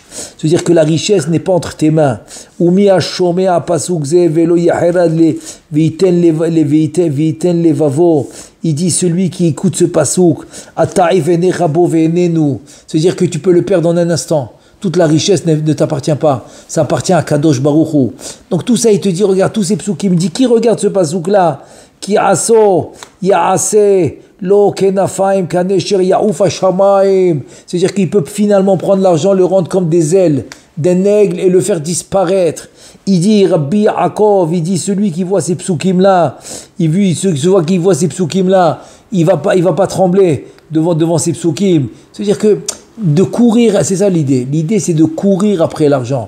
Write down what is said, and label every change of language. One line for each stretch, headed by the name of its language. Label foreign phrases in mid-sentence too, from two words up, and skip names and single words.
French: C'est-à-dire que la richesse n'est pas entre tes mains. Il dit celui qui écoute ce pasouk, c'est-à-dire que tu peux le perdre en un instant. toute la richesse ne t'appartient pas, ça appartient à Kadosh Baruch Hu. Donc tout ça, il te dit, regarde, tous ces psukim, il me dit, qui regarde ce pasouk-là?
Hebrew: כי עשה, יעשה, לו כנפים, כנשר, יעוף השמים.
French: C'est-à-dire qu'il peut finalement prendre l'argent, le rendre comme des ailes d'un aigle et le faire disparaître. Il dit, Rabbi Yaakov, il dit, celui qui voit ces psukim-là, qui voit ces psukim-là, il va pas trembler devant ces psukim. C'est-à-dire que de courir, c'est ça l'idée. L'idée, c'est de courir après l'argent.